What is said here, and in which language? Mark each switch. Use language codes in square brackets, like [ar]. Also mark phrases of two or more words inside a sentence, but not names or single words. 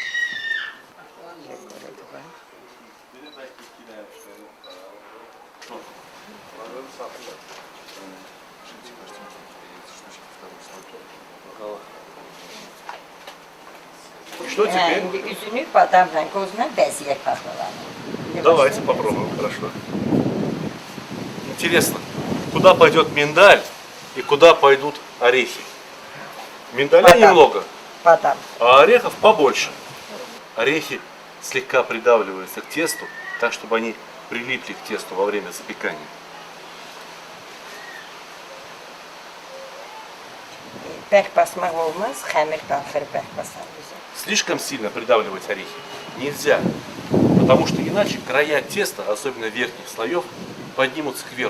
[ru] Что теперь? [az] Üzünü badamla, qozla bəzəyək paxlavanı. [ru] Давайте попробуем, хорошо. Интересно, куда пойдет миндаль и куда пойдут орехи? Миндаля [az] Бадам. [ru] немного, [az] Badam. [ru] а орехов побольше. Орехи слегка придавливаются к тесту, так чтобы они прилипли к тесту во время запекания. [az] Bərk basmaq olmaz, xəmir qalxır bərk basar bizə. [ru] Слишком сильно придавливать орехи нельзя, потому что иначе края теста, особенно верхних слоев, поднимутся кверху.